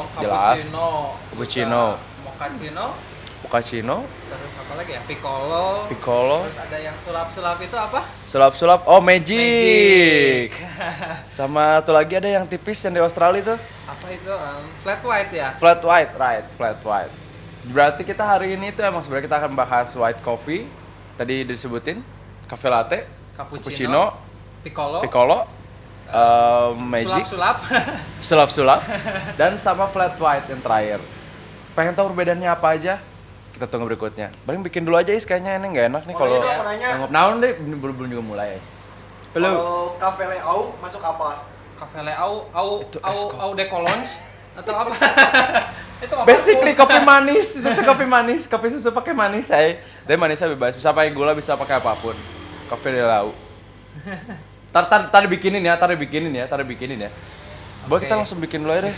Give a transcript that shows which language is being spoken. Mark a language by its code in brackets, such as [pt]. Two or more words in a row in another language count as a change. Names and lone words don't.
[id] Jelas. Cappuccino. Mochaccino, Terus apa lagi ya? Piccolo. piccolo, Terus ada yang sulap-sulap itu apa? sulap-sulap. Oh, magic. Magic. Sama satu lagi ada yang tipis yang di Australia tuh. Apa itu? Flat white ya? [en] Flat white, right? Flat white. [id] Berarti kita hari ini tuh emang sebenarnya kita akan bahas white coffee. Tadi disebutin cafe latte, Cappuccino. Piccolo. piccolo, magic, Sulap-sulap. sulap-sulap, dan sama flat white yang terakhir. Pengen tahu perbedaannya apa aja? Kita tunggu berikutnya. Paling bikin dulu aja, Is, kayaknya ini nggak enak nih kalau Mau nanya. naon deh, belum juga mulai. Belum. Kalau Cafe Leau masuk apa? Cafe Leau, Itu es kopi. au de Colons atau apa? Itu apa? Basically kopi manis, itu kopi manis, kopi susu pakai manis saya. Tapi manisnya bebas, bisa pakai gula, bisa pakai apapun. Cafe de Lau. Tar dibikinin ya. Boleh kita Oke. langsung bikin dulu aja deh.